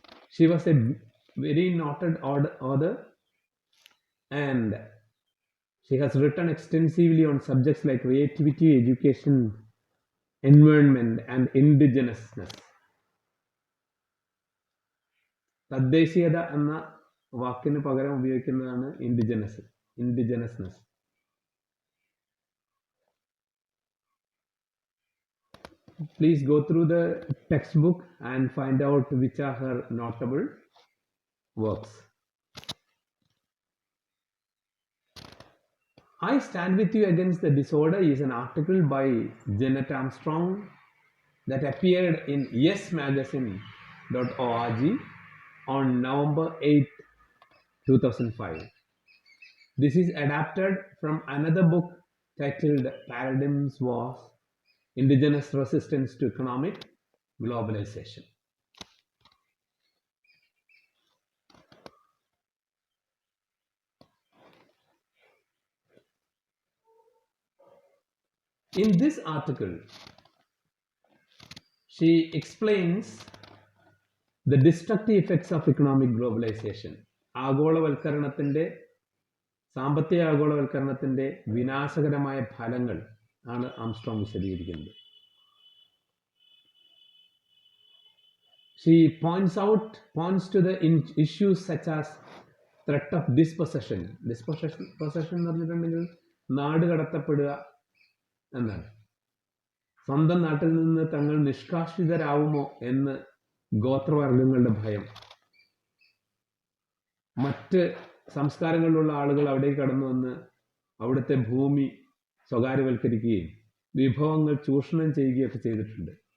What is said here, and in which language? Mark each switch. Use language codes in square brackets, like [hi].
[en] She was a very noted author and she has written extensively on subjects like creativity, education, environment and indigenousness. [ml] തദ്ദേശീയത എന്ന വാക്കിന് പകരം ഉപയോഗിക്കുന്നതാണ് indigenousness. [en] Please go through the textbook and find out which are her notable works. I Stand With You Against the Disorder is an article by Janet Armstrong that appeared in yesmagazine.org on November 8, 2005. This is adapted from another book titled Paradigms Wars, Indigenous Resistance to Economic Globalization. In this article, she explains the destructive effects of economic globalization. [ml] ആഗോളവൽക്കരണത്തിന്റെ സാമ്പത്തിക ആഗോളവൽക്കരണത്തിന്റെ വിനാശകരമായ ഫലങ്ങൾ ആണ് Armstrong വിശദീകരിക്കുന്നത്. [en] She points to the issues such as threat of dispossession. [ml] Dispossession എന്ന് പറഞ്ഞിട്ടുണ്ടെങ്കിൽ നാട് കടത്തപ്പെടുക എന്നാണ്. സ്വന്തം നാട്ടിൽ നിന്ന് തങ്ങൾ നിഷ്കാസിതരാവുമോ എന്ന് ഗോത്രവർഗങ്ങളുടെ ഭയം. മറ്റ് സംസ്കാരങ്ങളിലുള്ള ആളുകൾ അവിടേക്ക് കടന്നു വന്ന് അവിടുത്തെ ഭൂമി സ്വകാര്യവൽക്കരിക്കുകയും വിഭവങ്ങൾ ചൂഷണം ചെയ്യുകയൊക്കെ ചെയ്തിട്ടുണ്ട്.